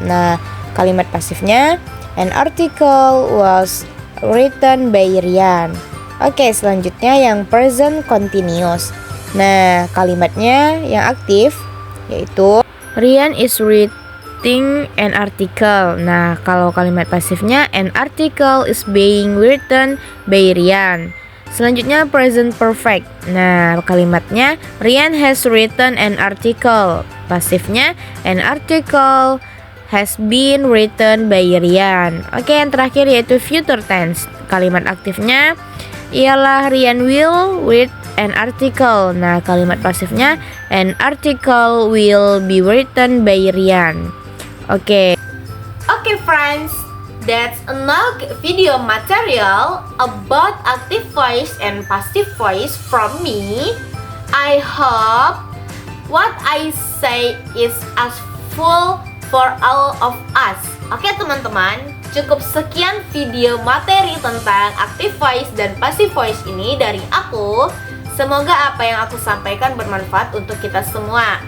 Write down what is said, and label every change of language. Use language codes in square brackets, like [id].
[id] Nah, kalimat pasifnya [en] an article was written by Rian. [id] Oke, selanjutnya yang present continuous. Nah, kalimatnya yang aktif yaitu Rian [en] is writing an article. [id] Nah, kalau kalimat pasifnya [en] an article is being written by Rian. [id] Selanjutnya [en] present perfect. [id] Nah, kalimatnya [en] Rian has written an article. [id] Pasifnya [en] an article has been written by Rian. [id] Oke, yang terakhir yaitu future tense. Kalimat aktifnya ialah [en] Rian will write an article. [id] Nah, kalimat pasifnya [en] an article will be written by Rian. Oke, Friends, that's enough video material about active voice and passive voice from me. I hope what I say is as full for all of us. [id] Oke teman-teman, cukup sekian video materi tentang active voice dan passive voice ini dari aku. Semoga apa yang aku sampaikan bermanfaat untuk kita semua.